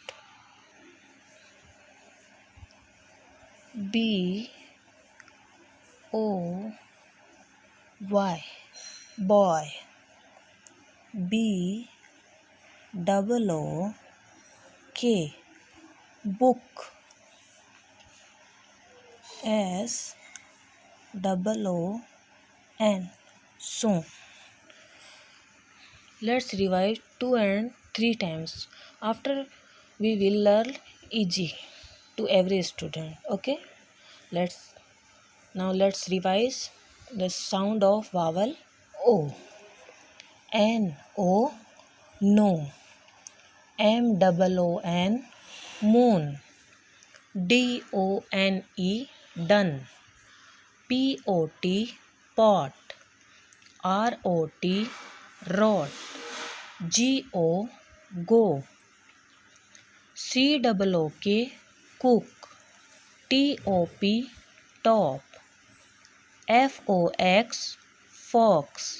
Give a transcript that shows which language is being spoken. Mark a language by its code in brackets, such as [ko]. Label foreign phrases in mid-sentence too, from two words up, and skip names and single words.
[en] B O Y boy. B double O K book. S double O N soon. Let's revise 2 and 3 times. After we will learn easy to every student. Okay. Let's revise the sound of vowel O. N O no. M double O N moon. D O N E done. P O T pot. R O T rod. G O go. C double O K cook. T O P top. F O X fox.